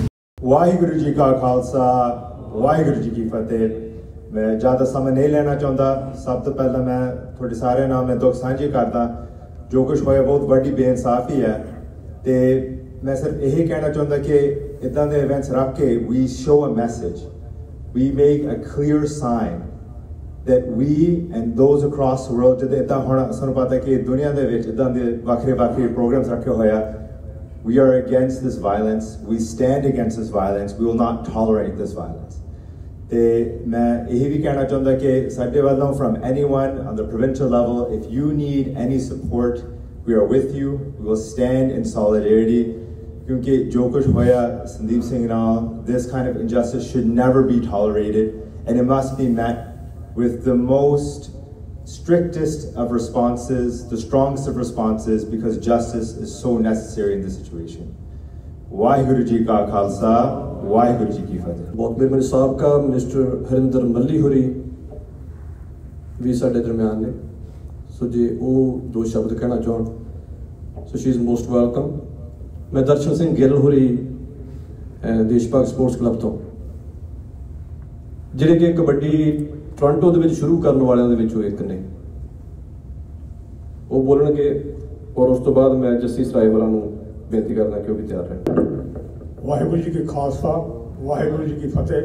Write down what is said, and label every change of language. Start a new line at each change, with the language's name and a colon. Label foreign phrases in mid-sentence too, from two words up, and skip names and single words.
Punjabi: ਵਾਹਿਗੁਰੂ ਜੀ ਕਾ ਖਾਲਸਾ, ਵਾਹਿਗੁਰੂ ਜੀ ਕੀ ਫਤਿਹ। ਮੈਂ ਜ਼ਿਆਦਾ ਸਮਾਂ ਨਹੀਂ ਲੈਣਾ ਚਾਹੁੰਦਾ। ਸਭ ਤੋਂ ਪਹਿਲਾਂ ਮੈਂ ਤੁਹਾਡੇ ਸਾਰਿਆਂ ਨਾਲ ਮੈਂ ਦੁੱਖ ਸਾਂਝੇ ਕਰਦਾ, ਜੋ ਕੁਛ ਹੋਇਆ ਬਹੁਤ ਵੱਡੀ ਬੇਇਨਸਾਫੀ ਹੈ, ਤੇ ਮੈਂ ਸਿਰਫ ਇਹ ਕਹਿਣਾ ਚਾਹੁੰਦਾ ਕਿ ਇੱਦਾਂ ਦੇ ਇਵੈਂਟਸ ਰੱਖ ਕੇ
English: we show a message, we make a clear sign that we and those across the world,
Punjabi: ਜਦੋਂ ਇੱਦਾਂ ਹੁਣ ਸਾਨੂੰ ਪਤਾ ਕਿ ਦੁਨੀਆ ਦੇ ਵਿੱਚ ਇੱਦਾਂ ਦੇ ਵੱਖਰੇ ਪ੍ਰੋਗਰਾਮਸ ਰੱਖੇ ਹੋਇਆ,
English: we are against this violence, we stand against this violence, we will not tolerate this violence।
Punjabi: ਤੇ ਮੈਂ ਇਹ ਵੀ ਕਹਿਣਾ ਚਾਹੁੰਦਾ ਕਿ ਸਾਡੇ ਵੱਲੋਂ
English: from anyone on the provincial level, if you need any support, we are with you, we will stand in solidarity।
Punjabi: ਕਿਉਂਕਿ ਜੋ ਕੁਛ ਹੋਇਆ ਸੰਦੀਪ ਸਿੰਘ ਨਾਲ,
English: this kind of injustice should never be tolerated, and it must be met with the most strictest of responses, the strongest of responses, because justice is so necessary in this situation।
Punjabi: ਵਾਹਿਗੁਰੂ ਜੀ ਕਾ ਖਾਲਸਾ, ਵਾਹਿਗੁਰੂ ਜੀ ਕੀ ਫਤਿਹ। ਬਹੁਤ ਮੇਰੇ ਸਾਬਕਾ ਮਿਨਿਸਟਰ ਹਰਿੰਦਰ ਮੱਲ੍ਹੀ ਹੋਰੀਂ ਭੀ ਸਾਡੇ ਦਰਮਿਆਨ ਨੇ, ਸੋ ਜੇ ਵੋ ਦੋ ਸ਼ਬਦ ਕਹਿਣਾ ਚਾਹੁਣ, ਸੋ
English: she is most welcome.
Punjabi: ਮੈਂ ਦਰਸ਼ਨ ਸਿੰਘ ਗਿੱਲ ਹੋਰੀਂ ਦੇਸ਼ ਭਾਗ ਸਪੋਰਟਸ ਕਲੱਬ ਤੋਂ, ਜਿਹੜੇ ਕਿ ਕਬੱਡੀ ਟੋਰਾਂਟੋ ਦੇ ਵਿੱਚ ਸ਼ੁਰੂ ਕਰਨ ਵਾਲਿਆਂ ਦੇ ਵਿੱਚੋਂ ਇੱਕ ਨੇ, ਉਹ ਬੋਲਣਗੇ, ਔਰ ਉਸ ਤੋਂ ਬਾਅਦ ਮੈਂ ਜੱਸੀ ਸਰਾਏਵਾਲਾ ਨੂੰ ਬੇਨਤੀ ਕਰਦਾ ਕਿ ਉਹ ਵੀ ਤਿਆਰ ਰਹਿਣ। ਵਾਹਿਗੁਰੂ ਜੀ ਕੀ ਖਾਲਸਾ, ਵਾਹਿਗੁਰੂ ਜੀ ਕੀ ਫਤਿਹ।